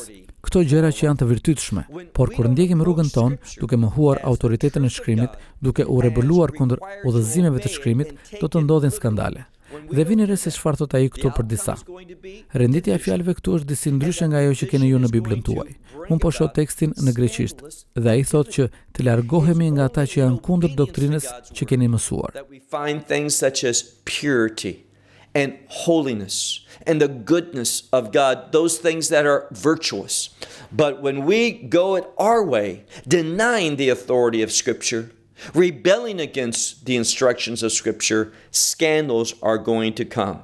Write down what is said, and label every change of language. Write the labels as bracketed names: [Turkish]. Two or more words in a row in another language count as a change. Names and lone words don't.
[Albanian] Këto gjëra që janë të virtytshme, por kur ndjekim rrugën tonë, duke mohuar autoritetin e shkrimit, duke u rebuluar kundër udhëzimeve të shkrimit, do të ndodhin skandale. Dhe vini re se çfarë thot ai këtu për disa. Renditja e fjalëve këtu është disi ndryshe nga ajo që keni ju në Biblën tuaj. Unë po shoh tekstin në greqisht, dhe ai thotë që të largohemi nga ata që janë kundër doktrinës që keni mësuar. [English] And holiness and the goodness of God, those things that are virtuous. But when we go it our way, denying the authority of Scripture, rebelling against the instructions of Scripture, scandals are going to come.